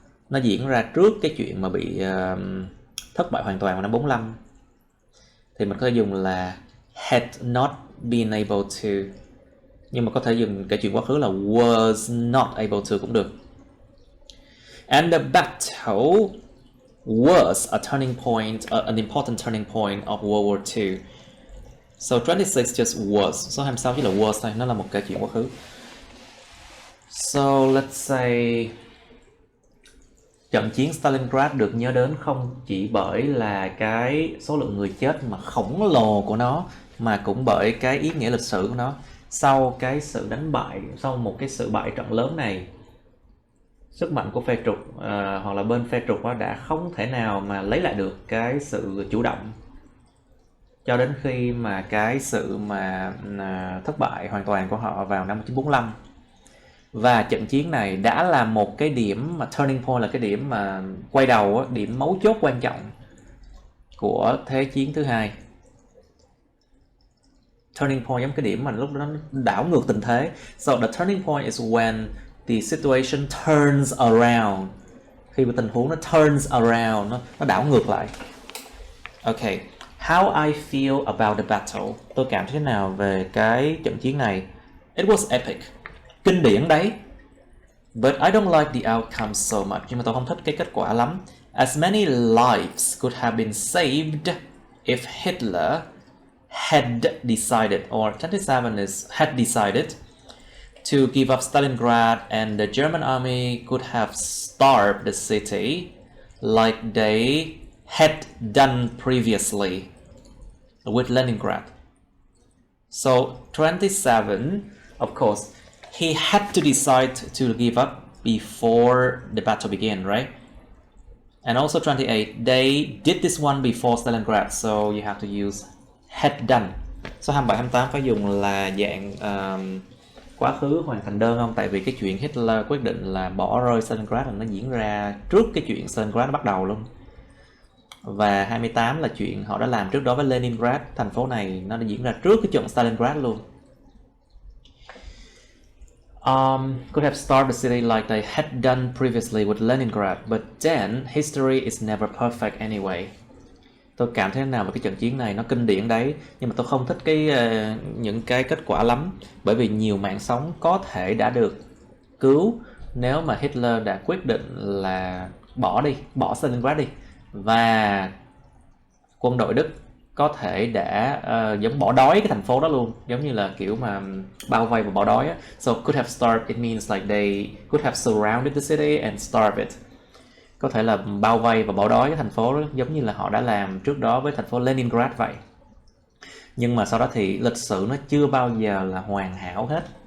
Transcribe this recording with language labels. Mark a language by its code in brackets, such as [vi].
[vi] Nó diễn ra trước cái chuyện mà bị thất bại hoàn toàn vào năm 45. Thì mình có thể dùng là [en] had not been able to, [vi] nhưng mà có thể dùng cái chuyện quá khứ là [en] was not able to [vi] cũng được. [en] And the battle was a turning point, an important turning point of World War II. So 26 just was. [vi] Số 26 chỉ là was thôi, nó là một cái chuyện quá khứ. [en] So let's say [vi] trận chiến Stalingrad được nhớ đến không chỉ bởi là cái số lượng người chết mà khổng lồ của nó, mà cũng bởi cái ý nghĩa lịch sử của nó. Sau cái sự đánh bại, sau một cái sự bại trận lớn này, sức mạnh của phe trục hoặc là bên phe trục đã không thể nào mà lấy lại được cái sự chủ động, cho đến khi mà cái sự mà thất bại hoàn toàn của họ vào năm 1945. Và trận chiến này đã là một cái điểm mà turning point, là cái điểm mà quay đầu, điểm mấu chốt quan trọng của Thế chiến thứ hai. Turning point giống cái điểm mà lúc đó nó đảo ngược tình thế. [en] So the turning point is when the situation turns around. [vi] Khi mà tình huống nó turns around, nó đảo ngược lại. [en] Okay. How I feel about the battle. [vi] Tôi cảm thấy thế nào về cái trận chiến này? [en] It was epic. [vi] Kinh điển đấy. [en] But I don't like the outcome so much. [vi] Nhưng mà tôi không thích cái kết quả lắm. [en] As many lives could have been saved if Hitler had decided, or 27 is had decided to give up Stalingrad, and the German army could have starved the city like they had done previously with Leningrad. So 27, of course, he had to decide to give up before the battle began, right? And also 28, they did this one before Stalingrad, so you have to use had done. [vi] Số 27, 28 phải dùng là dạng quá khứ hoàn thành đơn không? Tại vì cái chuyện Hitler quyết định là bỏ rơi Stalingrad là nó diễn ra trước cái chuyện Stalingrad nó bắt đầu luôn. Và 28 là chuyện họ đã làm trước đó với Leningrad. Thành phố này nó đã diễn ra trước cái trận Stalingrad luôn. [en] Could have started the city like they had done previously with Leningrad, but then history is never perfect anyway. [vi] Tôi cảm thấy thế nào về cái trận chiến này, nó kinh điển đấy, nhưng mà tôi không thích những cái kết quả lắm, bởi vì nhiều mạng sống có thể đã được cứu nếu mà Hitler đã quyết định là bỏ Stalingrad đi, và quân đội Đức có thể đã giống bỏ đói cái thành phố đó luôn, giống như là kiểu mà bao vây và bỏ đói á. [en] So could have starved, it means like they could have surrounded the city and starved it. [vi] Có thể là bao vây và bỏ đói cái thành phố đó, giống như là họ đã làm trước đó với thành phố Leningrad vậy. Nhưng mà sau đó thì lịch sử nó chưa bao giờ là hoàn hảo hết.